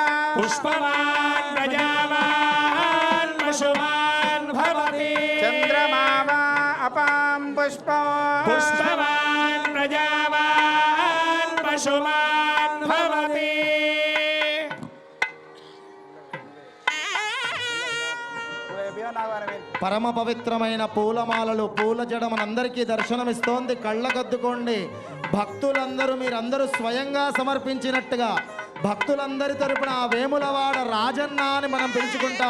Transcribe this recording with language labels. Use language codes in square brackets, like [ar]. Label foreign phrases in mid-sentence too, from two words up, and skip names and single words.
[sa] पुष्पवान् प्रजावान् पशुमान् भवति चन्द्रमा वा अपां पुष्पं पुष्पवान् प्रजावान् पशुमान् भवति [te] పరమ పవిత్రమైన పూలమాలలు పూల జడ మనందరికీ దర్శనమిస్తోంది. కళ్ళకద్దుకోండి. భక్తులందరూ మీరందరూ స్వయంగా సమర్పించినట్టుగా భక్తులందరి తరపున ఆ వేములవాడ రాజన్న అని మనం పిలుచుకుంటాం.